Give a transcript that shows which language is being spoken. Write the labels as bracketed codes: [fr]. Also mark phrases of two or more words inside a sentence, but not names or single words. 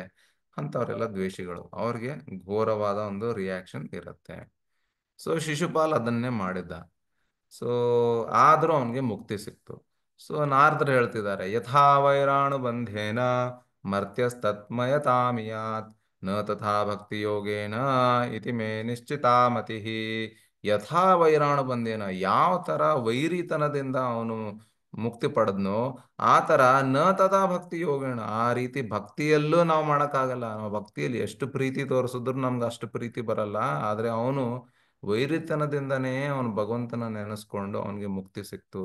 [kn] ಅಂಥವರೆಲ್ಲ ದ್ವೇಷಿಗಳು, ಅವ್ರಿಗೆ ಘೋರವಾದ ಒಂದು ರಿಯಾಕ್ಷನ್ ಇರುತ್ತೆ. ಸೊ ಶಿಶುಪಾಲ್ ಅದನ್ನೇ ಮಾಡಿದ್ದ. ಸೊ ಆದರೂ ಅವನಿಗೆ ಮುಕ್ತಿ ಸಿಕ್ತು. ಸೊ ನಾರದರು ಹೇಳ್ತಿದ್ದಾರೆ: [sa] ಯಥಾ ವೈರಾಣು ಬಂಧೇನ ಮರ್ತ್ಯಸ್ತತ್ಮಯತಾಮಿಯಾತ್ ನ ತಥಾ ಭಕ್ತಿ ಯೋಗೇನ ಇತಿ ಮೇ ನಿಶ್ಚಿತಾ ಮತಿ. ಯಥಾ ವೈರಾಣು ಬಂಧೇನ, [kn] ಯಾವ ತರ ವೈರಿತನದಿಂದ ಅವನು ಮುಕ್ತಿ ಪಡೆದ್ನೋ ಆ ತರ [sa] ನ ತಥಾ ಭಕ್ತಿ ಯೋಗೇನ, [kn] ಆ ರೀತಿ ಭಕ್ತಿಯಲ್ಲೂ ನಾವು ಮಾಡೋಕ್ಕಾಗಲ್ಲ. ನಾವು ಭಕ್ತಿಯಲ್ಲಿ ಎಷ್ಟು ಪ್ರೀತಿ ತೋರಿಸಿದ್ರು ನಮ್ಗೆ ಅಷ್ಟು ಪ್ರೀತಿ ಬರಲ್ಲ. ಆದ್ರೆ ಅವನು ವೈರಿತನದಿಂದನೇ ಅವನು ಭಗವಂತನ ನೆನೆಸ್ಕೊಂಡು ಅವನಿಗೆ ಮುಕ್ತಿ ಸಿಕ್ತು.